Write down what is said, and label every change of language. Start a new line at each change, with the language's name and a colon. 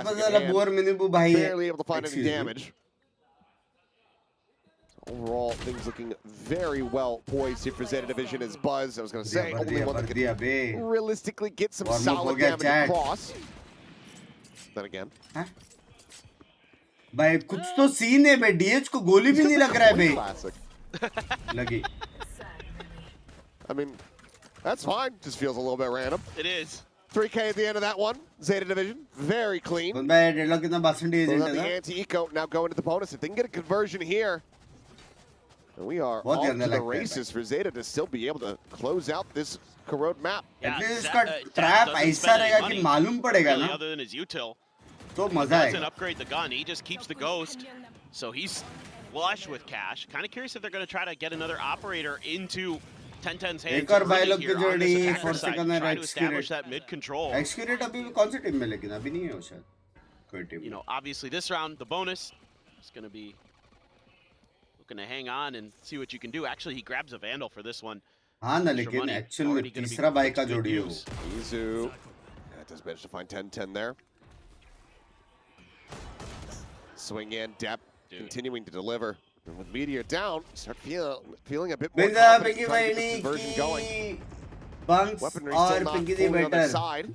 English: Barely able to find any damage. Overall, things looking very well poised here for Zeta Division as Buzz, I was going to say, only one that could realistically get some solid damage across. Then again.
Hindi: भाई कुछ तो scene है भाई, DH को गोली भी नहीं लग रहा है भाई. लगी.
English: I mean, that's fine. Just feels a little bit random. It is. 3K at the end of that one. Zeta Division, very clean.
Hindi: भाई डेडलॉक कितना परसेंटेज है
English: The anti-eco now going to the bonus. If they can get a conversion here, and we are off to the races for Zeta to still be able to close out this corrode map. At least
Hindi: इसका trap ऐसा रहेगा कि मालूम पड़ेगा ना.
English: Other than his util.
Hindi: तो मजा
English: Doesn't
Hindi: आएगा.
English: upgrade the gun. He just keeps the ghost. So he's flush with cash. Kind of curious if they're going to try to get another operator into 10-10's hands.
Hindi: एक और भाई लोग की जोड़ी
English: Try
Hindi: force करना
English: to establish that mid control.
Hindi: एक्सक्यूरेट अभी भी कौन सी टीम में, लेकिन अभी नहीं है वो शायद कोई team.
English: You know, obviously this round the bonus is going to be looking to hang on and see what you can do. Actually, he grabs a vandal for this one.
Hindi: हाँ ना, लेकिन एक्चुअल में तीसरा भाई का जोड़ी है वो.
English: Izu does manage to find 10-10 there. Swing in, depth, continuing to deliver. And with Meteor down, start feeling a bit more confident trying to get this conversion going. Weaponry still not fully on their side.